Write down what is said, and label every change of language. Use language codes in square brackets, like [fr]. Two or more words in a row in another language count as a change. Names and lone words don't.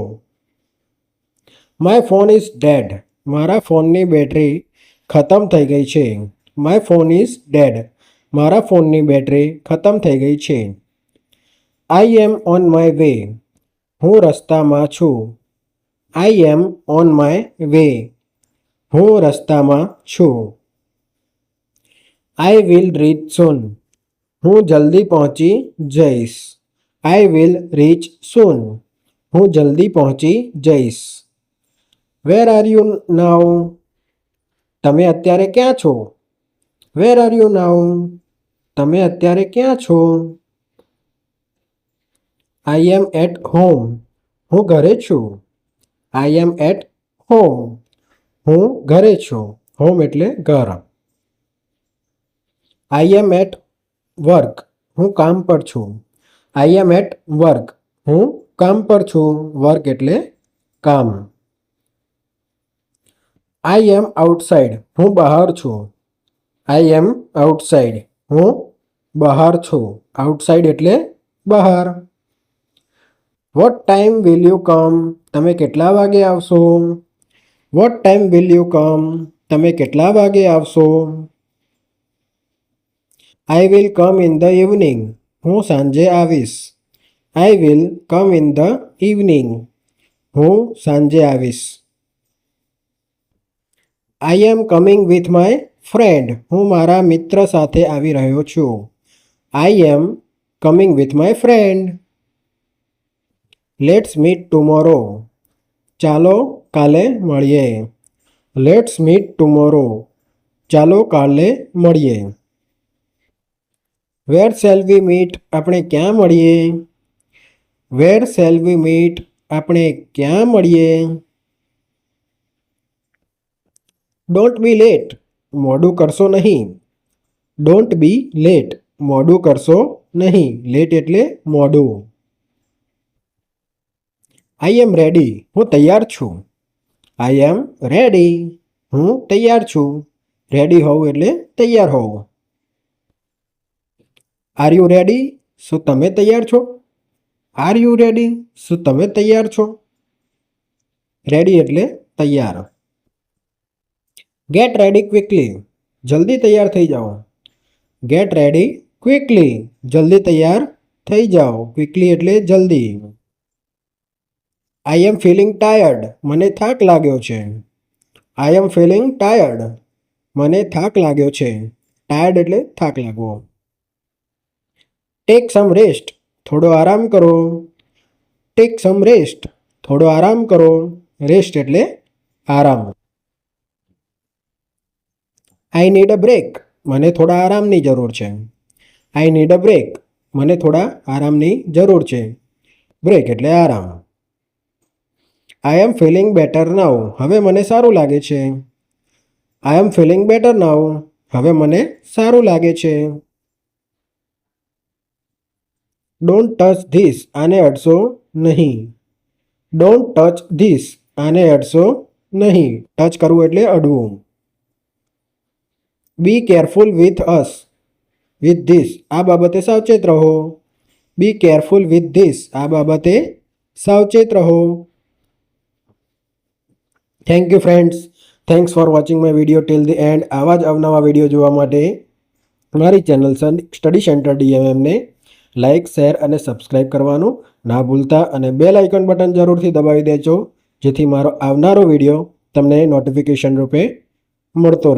[en] My phone is dead. [gu] મારા ફોનની બેટરી ખતમ થઈ ગઈ છે. [en] My phone is dead. [gu] મારા ફોનની બેટરી ખતમ થઈ ગઈ છે. [en] I am on my way. [gu] હું રસ્તામાં છું. [en] I am on my way. [gu] હું રસ્તામાં છું. [en] I will reach soon. [gu] હું જલ્દી પહોંચી જઈશ. [en] I will reach soon. [gu] હું જલ્દી પહોંચી જઈશ. [en] Where are you now? [gu] તમે અત્યારે ક્યાં છો? [en] Where are you now? [gu] તમે અત્યારે ક્યાં છો? [en] I am at home. [gu] હું ઘરે છું. [en] I am at home. [gu] હું ઘરે છું. હોમ એટલે ઘર. [en] I am at work. [gu] હું કામ પર છું. [en] I am at work. [gu] હું કામ પર છું. વર્ક એટલે કામ. [en] I am outside. [gu] હું બહાર છું. [en] I am outside. [gu] હું બહાર છું. આઉટસાઇડ એટલે બહાર. [en] What time will you come? [gu] તમે કેટલા વાગે આવશો? [en] What time will you come? [gu] તમે કેટલા વાગે આવશો? [en] I will come in the evening. [gu] હું સાંજે આવીશ. [en] I will come in the evening. [gu] હું સાંજે આવીશ. [en] I am coming with my friend. [gu] હું મારા મિત્ર સાથે આવી રહ્યો છું. [en] I am coming with my friend. Let's meet tomorrow. [gu] ચાલો કાલે મળીએ. [en] Let's meet tomorrow. [gu] ચાલો કાલે મળીએ. [en] Where shall we meet? [gu] આપણે ક્યાં મળીએ? [en] Where shall we meet? [gu] આપણે ક્યાં મળીએ? [en] Don't be late. [gu] મોડું કરશો નહીં. [en] Don't be late. [gu] મોડું કરશો નહીં. Late એટલે મોડું. [en] I am ready. [gu] હું તૈયાર છું. [en] I am ready. [gu] હું તૈયાર છું. રેડી હોવું એટલે તૈયાર હોવું. [en] Are you ready? [gu] શું તમે તૈયાર છો? [en] Are you ready? [gu] શું તમે તૈયાર છો? રેડી એટલે તૈયાર. [en] Get ready quickly. [gu] જલ્દી તૈયાર થઈ જાઓ. [en] Get ready quickly. [gu] જલ્દી તૈયાર થઈ જાઓ. Quickly એટલે જલ્દી. [en] I am feeling tired. [gu] મને થાક લાગ્યો છે. [en] I am feeling tired. [gu] મને થાક લાગ્યો છે. Tired એટલે થાક લાગવો. [en] Take some rest. [gu] થોડો આરામ કરો. [en] Take some rest. [gu] થોડો આરામ કરો. Rest એટલે આરામ. [en] I need a break. [gu] મને થોડા આરામની જરૂર છે. [en] I need a break. [gu] મને થોડા આરામની જરૂર છે. Break એટલે આરામ. [en] I am feeling better now. [gu] હવે મને સારું લાગે છે. [en] I am feeling better now. [gu] હવે મને સારું લાગે છે. [en] Don't touch this. [gu] આને અડશો નહીં. [en] Don't touch this. [gu] આને અડશો નહીં. ટચ કરવું એટલે અડવું. [en] Be careful with us. With this. [gu] આ બાબતે સાવચેત રહો. [en] Be careful with this. [gu] આ બાબતે સાવચેત રહો. [en] Thank you friends. Thanks for watching my video till the end. [gu] આવા જ અવનવા વિડીયો જોવા માટે મારી ચેનલ સ્ટડી સેન્ટર DMMને લાઇક, શેર અને સબસ્ક્રાઈબ કરવાનું ના ભૂલતા અને બેલ આઇકન બટન જરૂરથી દબાવી દેજો જેથી મારો આવનારો વિડીયો તમને નોટિફિકેશન રૂપે મળતો રહે.